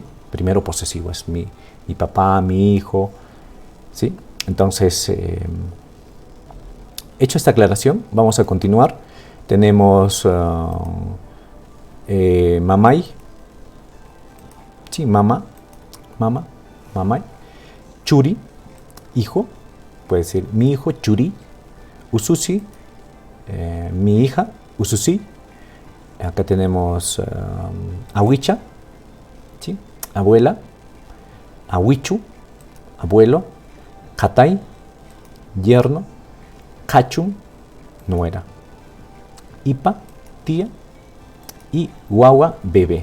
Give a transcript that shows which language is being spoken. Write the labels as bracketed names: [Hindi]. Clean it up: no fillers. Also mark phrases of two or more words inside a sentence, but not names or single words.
[Spanish] Primero posesivo, es mi papá, mi hijo, ¿sí? Entonces, hecho esta aclaración, vamos a continuar. Tenemos mamay, ¿sí? [Quechua] Mamay, churi, [Spanish] hijo, puede ser mi hijo, [Quechua] churi, ususi, [Spanish] mi hija, ususi. Acá tenemos awicha, ¿sí? Abuela, awichu, abuelo, katay, yerno, kachun, nuera, ipa, tía, y guagua, bebé.